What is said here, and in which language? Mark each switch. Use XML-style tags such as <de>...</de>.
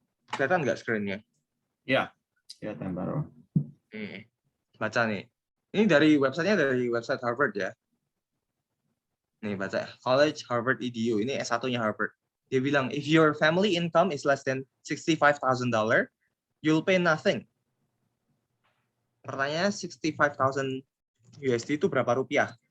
<id>Kelihatan nggak screen-nya? Ya, kelihatan baru. Baca nih. Ini dari websitenya, dari website Harvard ya. Nih baca, College Harvard EDU. Ini S1-nya Harvard. Dia bilang,</id> <en>if your family income is less than $65,000, you'll pay nothing.</en> <id>Pertanyaannya 65,000 USD itu berapa rupiah?</id>